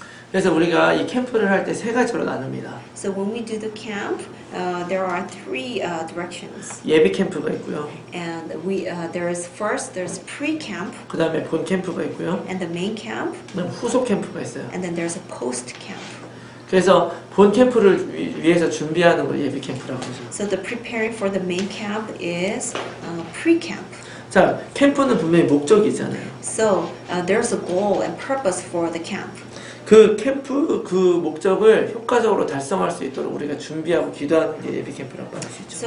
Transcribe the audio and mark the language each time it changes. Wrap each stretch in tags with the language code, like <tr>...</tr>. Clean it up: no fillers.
<ko>그래서 우리가 이 캠프를 할 때 세 가지로 나눕니다.</ko> <en>So when we do the camp, there are three directions,</en> <ko>예비 캠프가 있고요.</ko> <en>and there's pre-camp,</en> <ko>그 다음에 본 캠프가 있고요.</ko> <en>and the main camp,</en> <ko>그다음 후속 캠프가 있어요.</ko> <en>and then there's a post-camp.</en> <ko>그래서 본 캠프를 위해서 준비하는 걸 예비 캠프라고 하죠.</ko> <en>So the preparing for the main camp is pre-camp.</en> <ko>자, 캠프는 분명히 목적이 있잖아요.</ko> <en>So there's a goal and purpose for the camp.</en> <ko>그 캠프 그 목적을 효과적으로 달성할 수 있도록 우리가 준비하고 기도하는 게 예비 캠프라고 할 수 있죠.</ko>